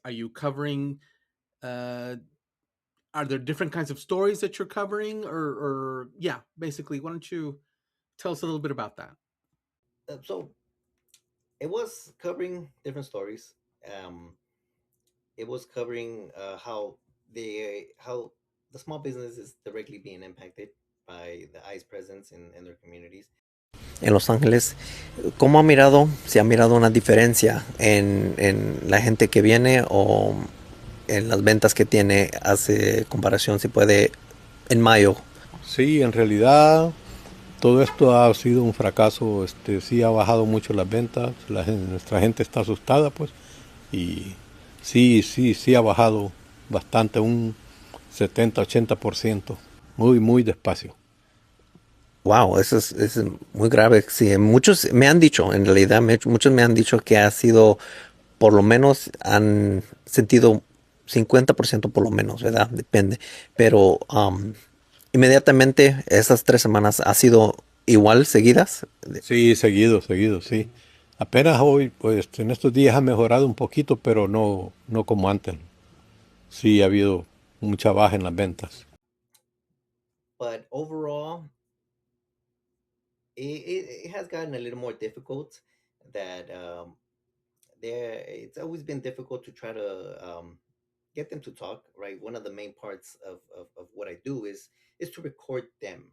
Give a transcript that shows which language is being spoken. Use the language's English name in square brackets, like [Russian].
[English] Are you covering uh are there different kinds of stories that you're covering, or yeah, basically, why don't you tell us a little bit about that? So it was covering different stories. Um, it was covering how the small business is directly being impacted by the ICE presence in their communities. [Spanish] En Los Ángeles, ¿cómo ha mirado, si ha mirado una diferencia en la gente que viene o en las ventas que tiene, hace comparación, si puede, en mayo? Sí, en realidad todo esto ha sido un fracaso, sí ha bajado mucho las ventas, nuestra gente está asustada pues y sí ha bajado bastante, un 70-80%, muy despacio. Wow, eso es muy grave. Sí, muchos me han dicho, en realidad, muchos me han dicho que ha sido, por lo menos, han sentido 50% por lo menos, ¿verdad? Depende. Pero inmediatamente esas 3 semanas ha sido igual seguidas. Sí, seguido, sí. Apenas hoy, pues en estos días ha mejorado un poquito, pero no como antes. Sí ha habido mucha baja en las ventas. [English] But overall, it has gotten a little more difficult. That there, it's always been difficult to try to get them to talk. Right, one of the main parts of what I do is to record them.